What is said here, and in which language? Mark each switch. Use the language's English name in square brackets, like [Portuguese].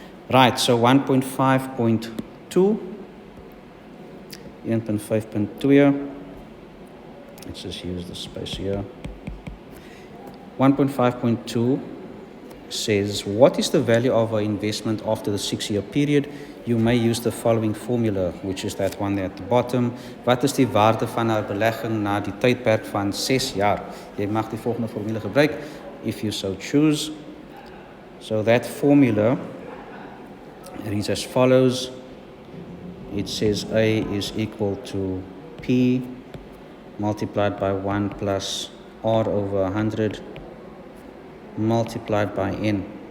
[English] Right, so 1.5.2. 1.5.2, let's just use the space here. 1.5.2 says, what is the value of our investment after the 6-year period? You may use the following formula, which is that one there at the bottom. [Afrikaans] Wat is die waarde van haar belegging na die tydperk van 6 jaar? Jy mag die volgende formule gebruik, [English] if you so choose. So that formula reads as follows. It says A is equal to P multiplied by 1 plus R over 100 multiplied by N.